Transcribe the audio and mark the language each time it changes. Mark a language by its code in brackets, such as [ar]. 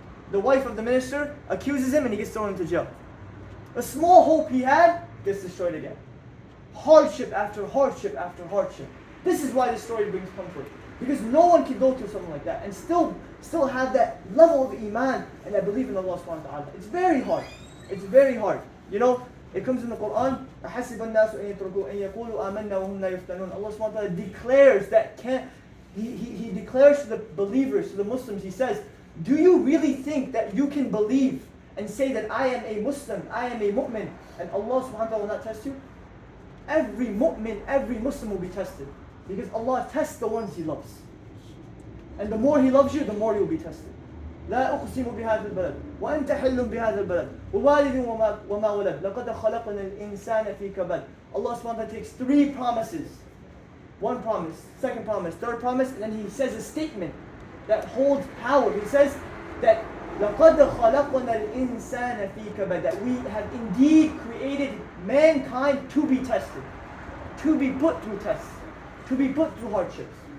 [en] The wife of the minister accuses him and he gets thrown into jail. A small hope he had gets destroyed again. Hardship after hardship after hardship. This is why this story brings comfort. Because no one can go through something like that and still have that level of iman and that belief in Allah subhanahu wa ta'ala. It's very hard. It's very hard. It comes in the Quran, [ar] أَحَسِبَ النَّاسُ أَن يَتْرَكُوا أَن يَقُولُوا آمَنَّا وَهُمْ لَا يُفْتَنُونَ. [en] Allah subhanahu wa ta'ala declares that He declares to the believers, to the Muslims, He says, do you really think that you can believe and say that I am a Muslim, I am a mu'min, and Allah subhanahu wa ta'ala will not test you? Every mu'min, every Muslim will be tested. Because Allah tests the ones He loves. And the more He loves you, the more you will be tested. [ar] لا أقسم بهذا البلد وأنت حل بهذا البلد ووالد وما ولد لقد خلقنا الإنسان في كبد. [en] Allah subhanahu wa ta'ala takes three promises. One promise, second promise, third promise, and then He says a statement that holds power. He says that [ar] لقد خلقنا الإنسان في كبد, [en] that we have indeed created mankind to be tested, to be put through tests, to be put through hardships.